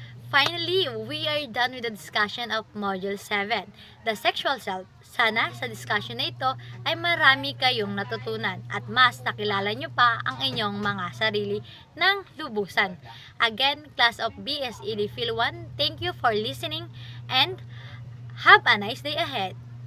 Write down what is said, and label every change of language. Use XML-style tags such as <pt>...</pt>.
<en>Finally, we are done with the discussion of Module 7, the sexual self.</en> <tl>Sana sa discussion na ito ay marami kayong natutunan at mas nakilala nyo pa ang inyong mga sarili ng lubusan.</tl> <en>Again, class of BSED Phil 1, thank you for listening and have a nice day ahead.</en>